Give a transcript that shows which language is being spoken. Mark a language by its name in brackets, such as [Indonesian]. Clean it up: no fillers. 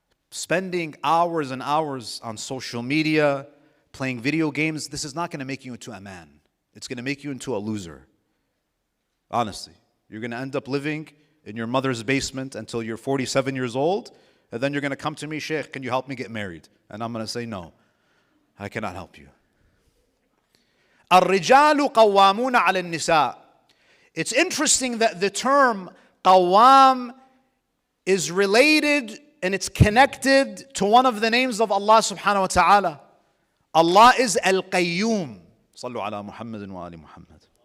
[English] Spending hours and hours on social media, playing video games, this is not going to make you into a man. It's going to make you into a loser. Honestly. You're going to end up living in your mother's basement until you're 47 years old, and then you're going to come to me, Sheikh, can you help me get married? And I'm going to say, no, I cannot help you. [Arabic] الرجال قوامون على النساء. [English] It's interesting that the term qawwam is related and it's connected to one of the names of Allah subhanahu wa ta'ala. Allah is Al-Qayyum. [Arabic] صلوا على محمد وآل محمد.